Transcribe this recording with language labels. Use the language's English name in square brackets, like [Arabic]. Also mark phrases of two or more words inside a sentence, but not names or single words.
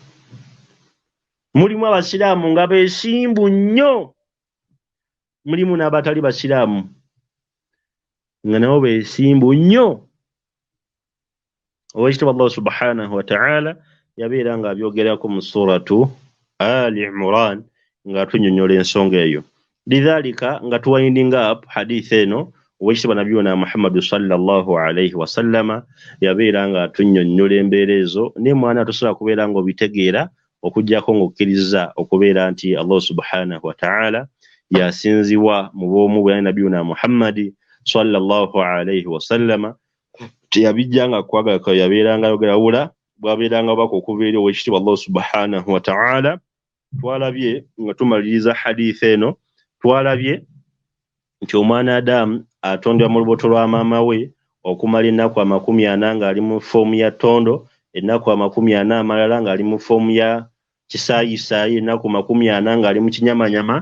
[Ganda] Mulimu abasiraamu nga beesimbu nnyo, mulimu n'abatali basiraamu nga nabo beesimbu nnyo. Owekitiibwa [Arabic] الله سبحانه وتعالى [Ganda] yabeera nga abyogerako mu suratu Ali Imran nga tunnyonnyola ensonga eyo. Lidhalika nga tuwinding up hadith eno, owekitiibwa Nabiyuna Muhammad [Arabic] صلى الله عليه وسلم [Ganda] yabeera nga tunnyonnyola embeera ezo, ne mwana tosobola kubeera nga obitegeera okuggyako ng'okkiriza okubeera nti [Arabic] الله سبحانه وتعالى [Ganda] yasinzibwa mu bw'omu bwa Nabiyuna Muhammad [Arabic] صلى الله عليه وسلم. [Ganda] Teyabijjanga kwagala ko yabeeranga yogera wula bwabeeranga bako okuva eri ow'ekitiibwa [Arabic] الله سبحانه وتعالى. [Ganda] Twalabye nga tumaliriza hadith eno, twalabye nti omwana Adamu atondebwa mu lubuto lwa maama we okumala ennaku 40 ng'ali mu foomu ya ttondo, ennaku 40 amalala ng'ali mu foomu ya kisaayisaayi, ennaku 40 ng'ali mu kinyamanyama.